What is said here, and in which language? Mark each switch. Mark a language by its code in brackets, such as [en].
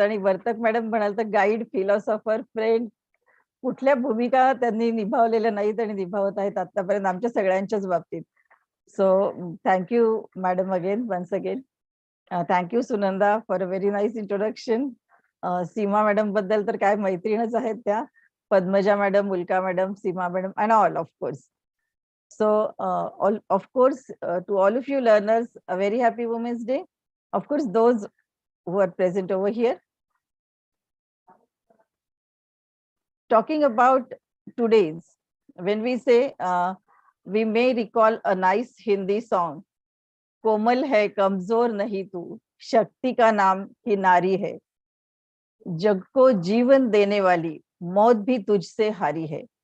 [mr] आणि वर्तक मॅडम म्हणाल तर गाईड, फिलॉसॉफर, फ्रेंड, कुठल्या भूमिका त्यांनी निभावलेल्या नाहीत आणि निभावत आहेत आतापर्यंत आमच्या सगळ्यांच्याच बाबतीत. [en] So thank you madam again, once again. Thank you Sunanda for a very nice introduction. [mr] Seema madam बद्दल तर काय मैत्रीणच आहेत त्या, Padmaja madam, मुलका madam, Seema madam [en] And all of course. So of course to all of you learners, a very happy Women's Day. of course, those who are present over here. Talking about today's, when we say we may recall a nice Hindi song, [hi] कोमल है कमजोर नहीं तू, शक्ति का नाम ही नारी है, जग को जीवन देने वाली मौत भी तुझसे हारी है.